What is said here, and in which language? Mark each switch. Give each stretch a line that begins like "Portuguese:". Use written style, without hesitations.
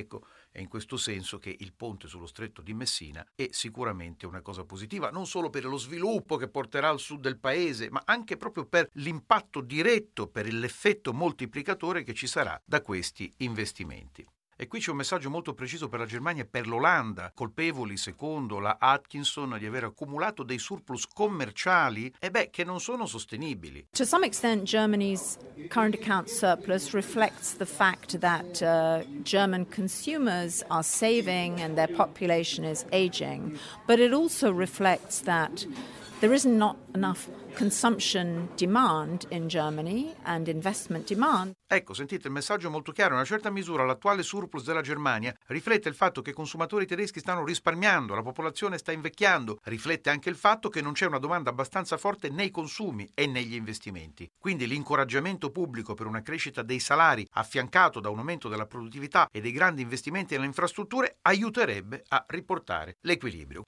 Italian: Ecco, è in questo senso che il ponte sullo Stretto di Messina è sicuramente una cosa positiva, non solo per lo sviluppo che porterà al sud del paese, ma anche proprio per l'impatto diretto, per l'effetto moltiplicatore che ci sarà da questi investimenti. E qui c'è un messaggio molto preciso per la Germania e per l'Olanda, colpevoli, secondo la Atkinson, di aver accumulato dei surplus commerciali, che non sono sostenibili.
English: To some extent, Germany's current account surplus reflects the fact that German consumers are saving and their population is aging, but it also reflects that there is not enough consumption demand in Germany and investment demand.
Italian: Ecco, sentite, il messaggio è molto chiaro. In una certa misura l'attuale surplus della Germania riflette il fatto che i consumatori tedeschi stanno risparmiando, la popolazione sta invecchiando, riflette anche il fatto che non c'è una domanda abbastanza forte nei consumi e negli investimenti. Quindi l'incoraggiamento pubblico per una crescita dei salari affiancato da un aumento della produttività e dei grandi investimenti nelle infrastrutture aiuterebbe a riportare l'equilibrio.